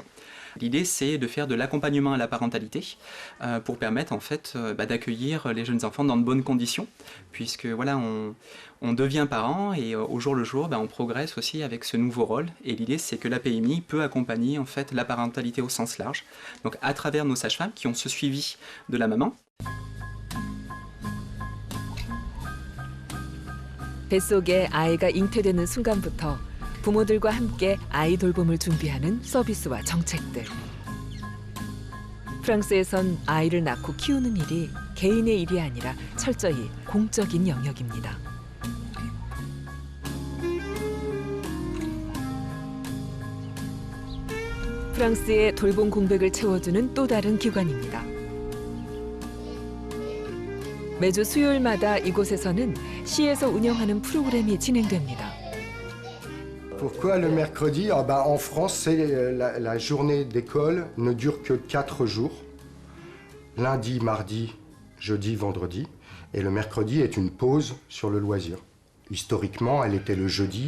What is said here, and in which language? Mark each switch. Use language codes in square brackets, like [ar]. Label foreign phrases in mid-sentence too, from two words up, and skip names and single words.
[fr] L'idée, c'est de faire de l'accompagnement à la parentalité pour permettre en fait d'accueillir les jeunes enfants dans de bonnes conditions, puisque voilà, on devient parent et au jour le jour, on progresse aussi avec ce nouveau rôle. Et l'idée, c'est que la PMI peut accompagner en fait la parentalité au sens large, donc à travers nos sages-femmes qui ont ce suivi de la maman. [ko] 뱃속에 아이가 잉태되는 순간부터 부모들과 함께 아이 돌봄을 준비하는 서비스와 정책들. 프랑스에선 아이를 낳고 키우는 일이 개인의 일이 아니라 철저히 공적인 영역입니다. 프랑스의 돌봄 공백을 채워주는 또 다른 기관입니다. 매주 수요일마다 이곳에서는 시에서 운영하는 프로그램이 진행됩니다. [fr] Pourquoi le mercredi? En France, la journée d'école ne dure que 4 jours. Lundi, mardi, jeudi, vendredi. Et le mercredi est une pause sur le loisir. Historiquement, elle était le jeudi.